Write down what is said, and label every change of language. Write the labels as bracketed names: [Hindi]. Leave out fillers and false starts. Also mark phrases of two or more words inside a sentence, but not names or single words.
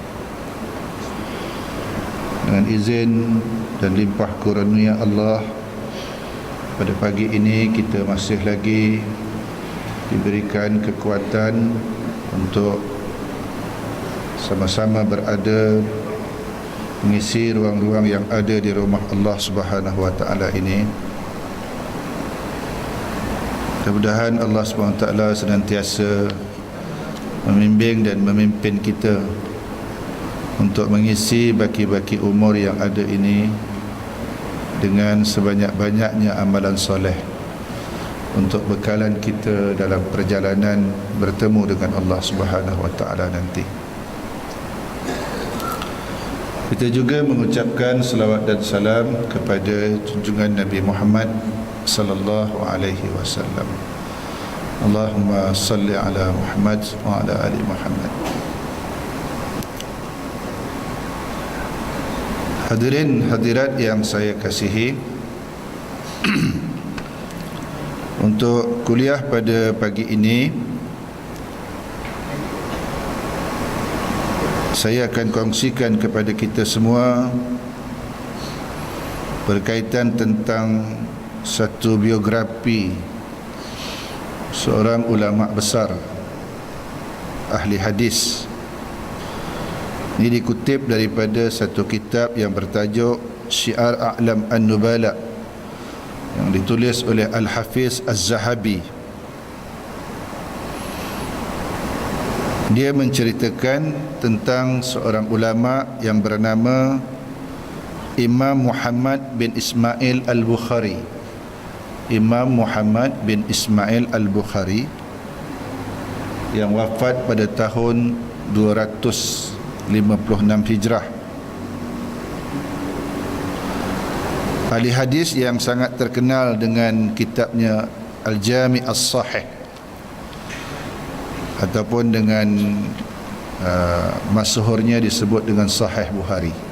[Malay] Dengan izin dan limpah kurnia Allah, pada pagi ini kita masih lagi diberikan kekuatan untuk sama-sama berada mengisi ruang-ruang yang ada di rumah [Arabic] الله سبحانه وتعالى [Malay] ini. Mudah-mudahan [Arabic] الله سبحانه وتعالى [Malay] senantiasa membimbing dan memimpin kita untuk mengisi baki-baki umur yang ada ini dengan sebanyak-banyaknya amalan soleh untuk bekalan kita dalam perjalanan bertemu dengan [Arabic] الله سبحانه وتعالى [Malay] nanti. Kita juga mengucapkan selawat dan salam kepada junjungan Nabi Muhammad [Arabic] صلى الله عليه وسلم. اللهم صل على محمد وعلى آل محمد. [Malay] Hadirin hadirat yang saya kasihi, untuk kuliah pada pagi ini saya akan kongsikan kepada kita semua berkaitan tentang satu biografi seorang ulama besar ahli hadis. Ini dikutip daripada satu kitab yang bertajuk Syiar A'lam An-Nubala yang ditulis oleh Al-Hafiz Az-Zahabi. Dia menceritakan tentang seorang ulama yang bernama Imam Muhammad bin Ismail Al-Bukhari. Imam Muhammad bin Ismail Al-Bukhari yang wafat pada tahun 256 Hijrah. Ahli hadis yang sangat terkenal dengan kitabnya Al-Jami' As-Sahih, ataupun dengan masyhurnya disebut dengan Sahih Bukhari.